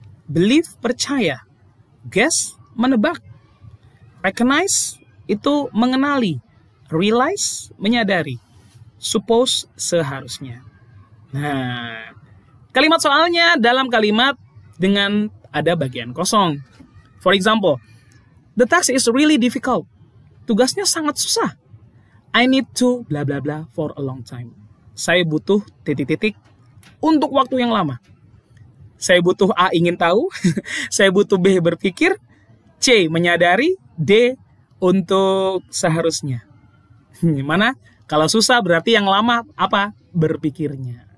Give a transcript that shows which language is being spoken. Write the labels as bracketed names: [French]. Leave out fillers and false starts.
[Indonesian] Believe, percaya. Guess, menebak. Recognize, itu mengenali. Realize, menyadari. Suppose, seharusnya. Nah, kalimat soalnya dalam kalimat dengan ada bagian kosong. [English] For example, the task is really difficult. [Indonesian] Tugasnya sangat susah. [English] I need to bla bla bla for a long time. [Indonesian] Saya butuh titik-titik untuk waktu yang lama. Saya butuh A, ingin tahu. Saya butuh B, berpikir. C, menyadari. D, untuk seharusnya. Mana? Kalau susah berarti yang lama apa? Berpikirnya.